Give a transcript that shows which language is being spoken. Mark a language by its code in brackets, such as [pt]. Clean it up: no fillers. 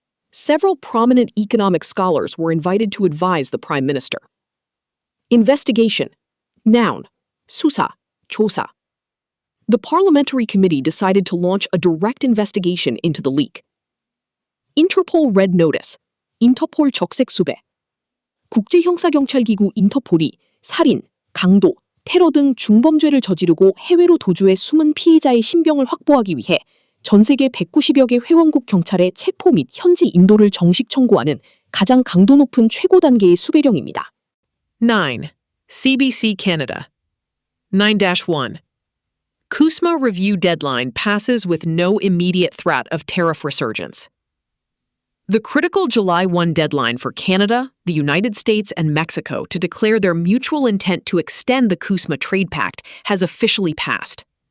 [en] Several prominent economic scholars were invited to advise the prime minister. Investigation. Noun [ko] 수사, 조사. [en] The parliamentary committee decided to launch a direct investigation into the leak. [ko] Interpol Red Notice, 인터폴 적색 수배. 국제형사경찰기구 인터폴이 살인, 강도, 테러 등 중범죄를 저지르고 해외로 도주해 숨은 피해자의 신병을 확보하기 위해 전 세계 190여 개 회원국 경찰에 체포 및 현지 인도를 정식 청구하는 가장 강도 높은 최고 단계의 수배령입니다. [en] 9. CBC Canada. 9-1. CUSMA review deadline passes with no immediate threat of tariff resurgence. The critical July 1 deadline for Canada, the United States, and Mexico to declare their mutual intent to extend the CUSMA trade pact has officially passed.